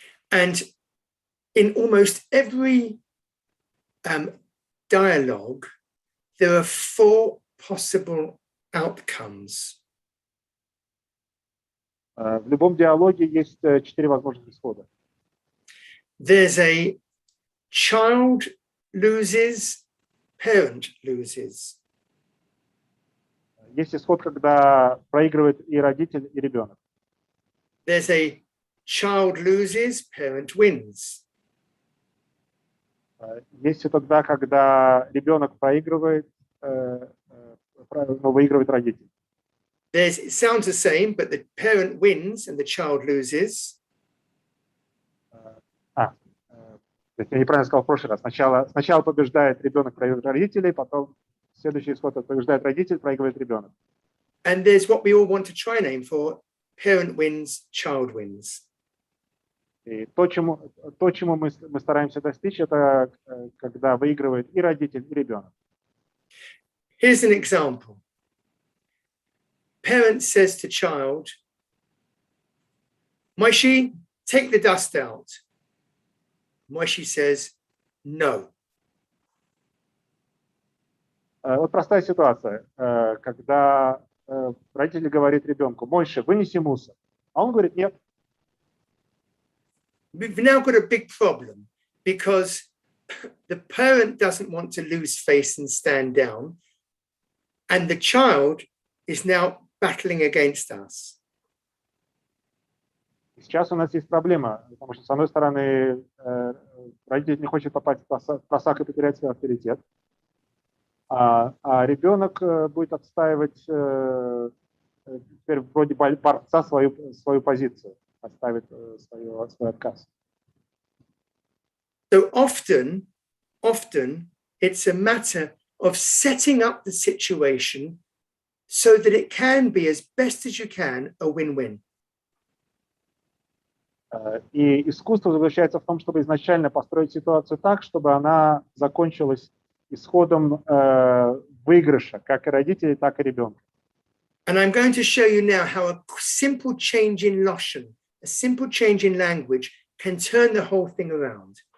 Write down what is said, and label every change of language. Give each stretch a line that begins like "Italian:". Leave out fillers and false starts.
English: And in almost every dialogue, there are 4 possible outcomes.
Russian: В любом диалоге есть 4 возможных исхода.
English: There's a child loses, parent loses.
Russian: Есть исход, когда проигрывает и родитель, и ребенок.
English: There's a child loses, parent wins.
Russian: Есть и тогда, когда ребенок проигрывает, но выигрывает родитель.
English: It sounds the same, but the parent wins and the child loses.
Russian: То есть я неправильно сказал в прошлый раз. Сначала побеждает ребенок, проигрывает родителей, потом следующий исход побеждает родитель, проигрывает ребенок.
English: And there's what we all want to try and aim for: parent wins, child wins.
Russian: И то, чему мы стараемся достичь, это когда выигрывает и родитель, и ребенок.
English: Here's an example. Parent says to child, Moishi, take the dust out. Moishi says, no.
Russian: Вот простая ситуация, когда родитель говорит ребенку: Мойша, вынеси мусор. А он говорит: нет.
English: We've now got a big problem because the parent doesn't want to lose face and stand down, and the child is now battling against us.
Russian: Сейчас у нас есть проблема, потому что, с одной стороны, родитель не хочет попасть в просак и потерять свой авторитет, а ребенок будет отстаивать теперь вроде борца свою позицию, отставить свой отказ.
English: So often it's a matter of setting up the situation so that it can be, as best as you can, a win-win.
Russian: И искусство заключается в том, чтобы изначально построить ситуацию так, чтобы она закончилась исходом выигрыша, как и родителей, так и ребенка.
English: And I'm going to show you now how a simple change in Lashon, a simple change in language, can turn the whole thing around.